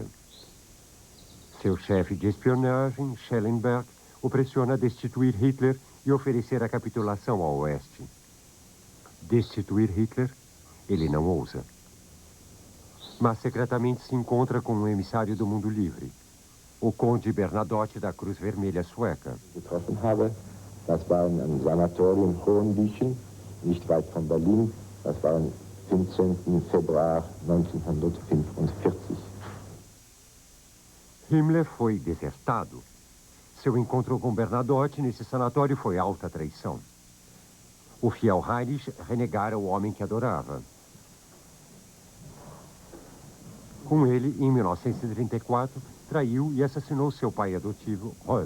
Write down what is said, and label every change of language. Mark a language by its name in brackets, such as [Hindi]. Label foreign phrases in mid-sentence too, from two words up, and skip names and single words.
[Portuguese] Seu chefe de espionagem, Schellenberg, o pressiona a destituir Hitler e oferecer a capitulação ao Oeste. Destituir Hitler, ele não ousa. Mas secretamente se encontra com um emissário do mundo livre, o conde Bernadotte da Cruz Vermelha sueca. [German] Getroffen habe, das war ein Sanatorium Hohenlichen, nicht weit von Berlin. Das war am 15. Februar 1945. [Portuguese] Himmler foi desertado. Seu encontro com Bernadotte nesse sanatório foi alta traição. O fiel Heinrich renegara o homem que adorava. Com ele, em 1934, traiu e assassinou seu pai adotivo, Röhm.